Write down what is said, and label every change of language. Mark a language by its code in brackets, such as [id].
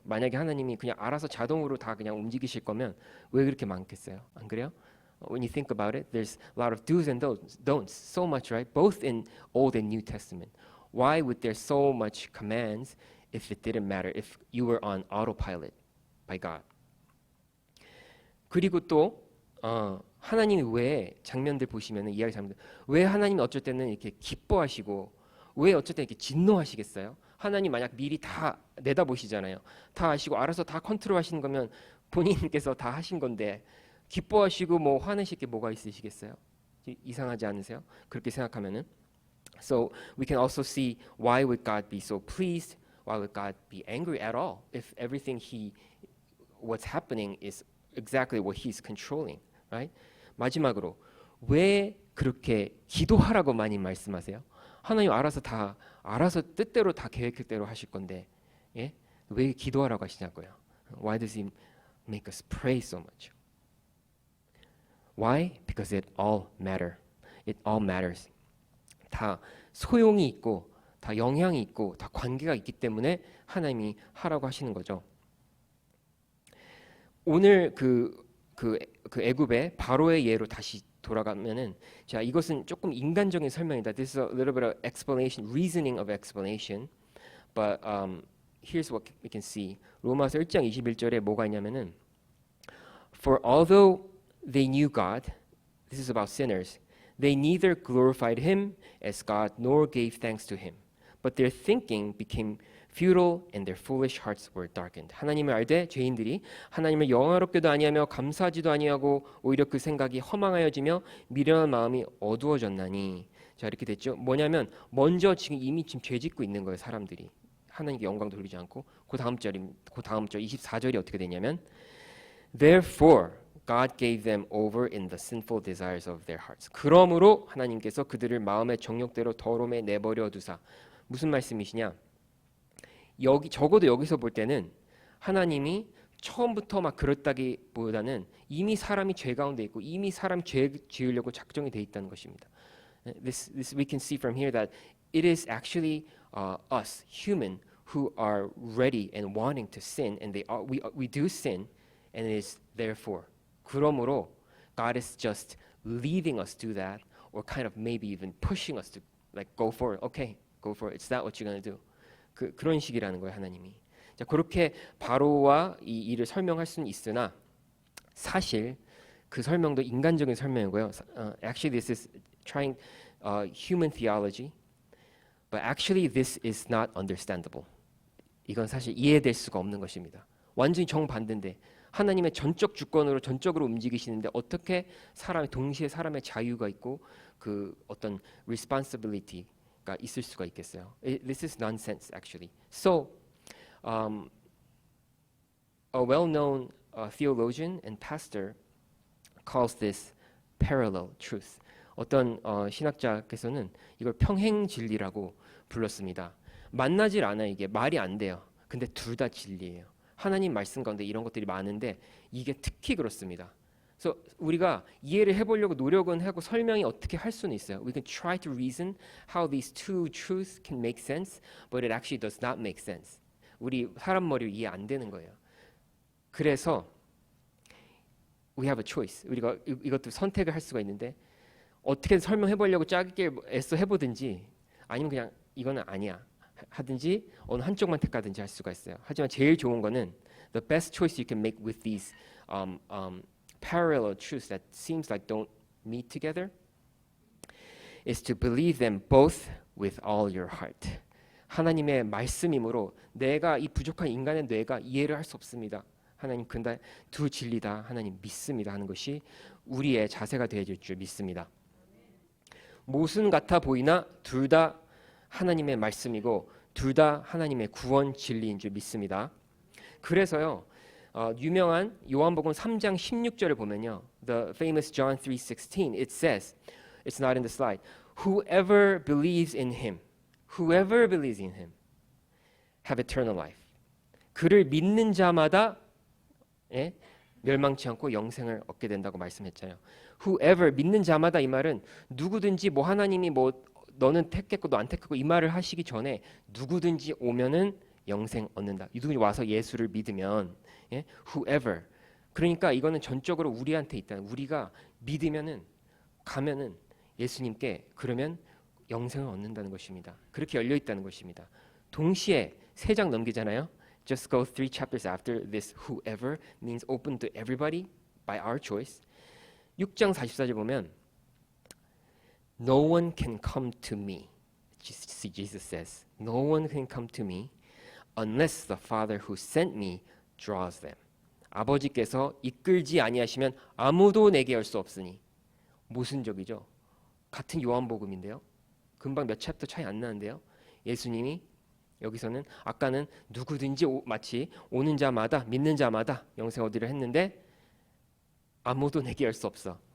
[ko] 만약에 하나님이 그냥 알아서 자동으로 다 그냥 움직이실 거면 왜 그렇게 많겠어요? 안 그래요? [en] When you think about it, there's a lot of do's and don'ts, so much, right? Both in Old and New Testament. Why would there so much commands if it didn't matter, if you were on autopilot by God? [ko] 그리고 또 하나님이 왜 장면들 보시면은 이야기 장면들 왜 하나님이 어쩔 때는 이렇게 기뻐하시고 왜 어쩔 때 이렇게 진노하시겠어요? 하나님 만약 미리 다 내다보시잖아요. 다 아시고 알아서 다 컨트롤하시는 거면 본인께서 다 하신 건데 기뻐하시고 뭐 화내실 게 뭐가 있으시겠어요? 이상하지 않으세요? 그렇게 생각하면은 [en] So we can also see why would God be so pleased? Why would God be angry at all if everything what's happening is exactly what He's controlling, right? [ko] 마지막으로 왜 그렇게 기도하라고 많이 말씀하세요? 하나님 알아서 뜻대로 다 계획대로 하실 건데, 예? 왜 기도하라고 하시냐고요? [en] Why does He make us pray so much? Why? Because it all matters. [ko] 다 소용이 있고 다 영향이 있고 다 관계가 있기 때문에 하나님이 하라고 하시는 거죠. 오늘 그 애굽의 바로의 예로 다시 돌아가면은 자 이것은 조금 인간적인 설명이다. [en] This is a little bit of explanation, reasoning of explanation. But here's what we can see. [ko] 로마서 1장 21절에 뭐가 있냐면은 [en] For although they knew God, this is about sinners. They neither glorified him as God nor gave thanks to him. But their thinking became futile and their foolish hearts were darkened. [ko] 하나님을 알되 죄인들이 하나님을 영화롭게도 아니하며 감사하지도 아니하고 오히려 그 생각이 허망하여지며 미련한 마음이 어두워졌나니. 자 이렇게 됐죠. 뭐냐면 먼저 이미 죄 짓고 있는 거예요. 사람들이. 하나님께 영광 돌리지 않고 그 다음 절 24절이 어떻게 되냐면 [en] Therefore God gave them over in the sinful desires of their hearts. [ko] 그러므로 하나님께서 그들을 마음의 정욕대로 더러움에 내버려 두사. 무슨 말씀이시냐? 적어도 여기서 볼 때는 하나님이 처음부터 막 그랬다기보다는 이미 사람이 죄 가운데 있고 이미 사람 죄 지으려고 작정이 돼 있다는 것입니다. [en] This we can see from here that it is actually us human who are ready and wanting to sin, and we do sin, and it is therefore. [ko] 그러므로 [en] God is just leaving us do that, or kind of maybe even pushing us to like go for it. Okay, go for it. It's not what you're gonna do. [ko] 그런 식이라는 거예요 하나님이. 자 그렇게 바로와 이 일을 설명할 수는 있으나 사실 그 설명도 인간적인 설명이고요. [en] Actually, this is trying human theology, but actually this is not understandable. [ko] 이건 사실 이해될 수가 없는 것입니다. 완전히 정반대인데. 하나님의 전적 주권으로 전적으로 움직이시는데 어떻게 동시에 사람의 자유가 있고 그 어떤 [en] responsibility [ko] 있을 수가 있겠어요? [en] This is nonsense actually. So a well-known theologian and pastor calls this parallel truth. [ko] 어떤 신학자께서는 이걸 평행 진리라고 불렀습니다. 만나질 않아요. 이게 말이 안 돼요. 근데 둘 다 진리예요. 하나님 말씀 가운데 이런 것들이 많은데 이게 특히 그렇습니다. 그래서 우리가 이해를 해보려고 노력은 하고 설명이 어떻게 할 수는 있어요. [en] We can try to reason how these two truths can make sense, but it actually does not make sense. [ko] 우리 사람 머리로 이해 안 되는 거예요. 그래서 [en] we have a choice. [ko] 우리가 이것도 선택을 할 수가 있는데 어떻게 설명해보려고 짜게 애써 해보든지 아니면 그냥 이거는 아니야 하든지 어느 한쪽만 택하든지 할 수가 있어요. 하지만 제일 좋은 거는 [en] the best choice you can make with these parallel truths that seems like don't meet together is to believe them both with all your heart. [ko] 하나님의 말씀이므로 내가 이 부족한 인간의 뇌가 이해를 할 수 없습니다. 하나님 근데 두 진리다 하나님 믿습니다 하는 것이 우리의 자세가 되어질 줄 믿습니다. 모순 같아 보이나 둘 다 하나님의 말씀이고 둘 다 하나님의 구원 진리인 줄 믿습니다. 그래서요 유명한 요한복음 3장 16절을 보면요 [en] the famous John 3:16 it says it's not in the slide whoever believes in him have eternal life. [ko] 그를 믿는 자마다 멸망치 않고 영생을 얻게 된다고 말씀했잖아요. [en] whoever [ko] 믿는 자마다 이 말은 누구든지 뭐 하나님이 뭐 너는 택했고 너 안 택했고 이 말을 하시기 전에 누구든지 오면은 영생 얻는다. 누구든지 와서 예수를 믿으면 [en] whoever [ko] 그러니까 이거는 전적으로 우리한테 있다. 우리가 믿으면은 가면은 예수님께 그러면 영생을 얻는다는 것입니다. 그렇게 열려 있다는 것입니다. 동시에 3장 넘기잖아요. [en] Just go 3 chapters after this whoever means open to everybody by our choice. [ko] 6장 44절 보면 [en] No one can come to me. Jesus says, No one can come to me unless the Father who sent me draws them. [ko] 아버지께서 이끌지 아니하시면 아무도 내게 열 수 없으니. 모순적이죠. 같은 요한복음인데요. 금방 몇 챕터 차이 안 나는데요. 예수님이 여기서는 아까는 누구든지 마치 오는 자마다 믿는 자마다 영생 얻으려 했는데 아무도 내게 열 수 없어.